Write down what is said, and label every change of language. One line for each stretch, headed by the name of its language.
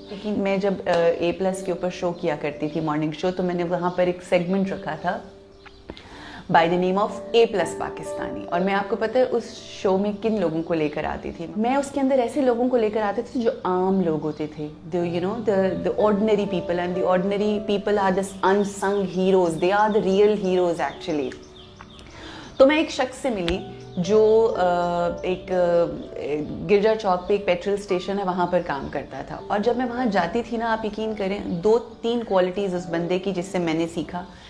Urdu: لیکن میں جب A+ کے اوپر شو کیا کرتی تھی, مارننگ شو, تو میں نے وہاں پر ایک سیگمنٹ رکھا تھا
English: by the name of
Urdu: A+ Pakistani. اور میں آپ کو پتہ ہے اس شو میں کن لوگوں کو لے کر آتی تھی. میں اس کے اندر ایسے لوگوں کو لے کر آتے تھے جو عام لوگ ہوتے تھے,
English: the ordinary people, and the ordinary people are the unsung heroes. They are the real heroes actually.
Urdu: تو میں ایک شخص سے ملی جو ایک گرجا چوک پہ ایک پیٹرول اسٹیشن ہے, وہاں پر کام کرتا تھا. اور جب میں وہاں جاتی تھی نا, آپ یقین کریں 2-3 کوالٹیز اس بندے کی جس سے میں نے سیکھا.